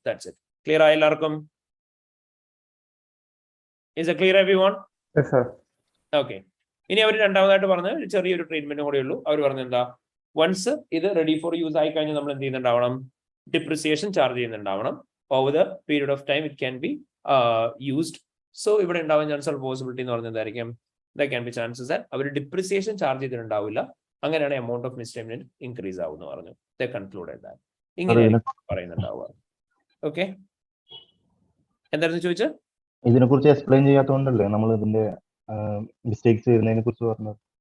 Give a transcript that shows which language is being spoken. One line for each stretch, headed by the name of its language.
Malayalam: That's it. Clear ആയ എല്ലാവർക്കും?
English: Is it clear everyone? Yes, sir. Okay.
Malayalam: ഇനി അവർ രണ്ടാമതായിട്ട് പറഞ്ഞ ചെറിയൊരു ട്രീറ്റ്മെന്റ് കൂടെ ഉള്ളൂ. അവർ പറഞ്ഞ എന്താ? വൺസ് ഇത് റെഡി ഫോർ യൂസ് ആയി കഴിഞ്ഞാൽ നമ്മൾ എന്ത് ചെയ്യുന്നുണ്ടാവണം? Depreciation charge ചെയ്യുന്നുണ്ടാവണം.
English: over the period of time it can be used.
Malayalam: So ഇവിടെ ഉണ്ടാവാൻ ചാൻസ് ഉള്ള പോസിബിലിറ്റി എന്ന് പറഞ്ഞാൽ എന്തായിരിക്കും?
English: There can be chances that
Malayalam: our depreciation charge ചെയ്തിട്ടുണ്ടാവില്ല, അങ്ങനെയാണ് എമൗണ്ട് ഓഫ് മിസ്പേയ്മെന്റ് ഇൻക്രീസ് ആവുമെന്ന് പറഞ്ഞു.
English: They concluded that.
Malayalam: ഇങ്ങനെ പറയുന്നുണ്ടാവുക. ഓക്കെ, എന്തായിരുന്നു ചോദിച്ചത്? ഇതിനെ കുറിച്ച് എക്സ്പ്ലെയിൻ ചെയ്യാത്തതുകൊണ്ടല്ലേ നമ്മൾ ഇതിന്റെ മിസ്റ്റേക്സ് വരുന്നതിനെ കുറിച്ച് പറഞ്ഞത്?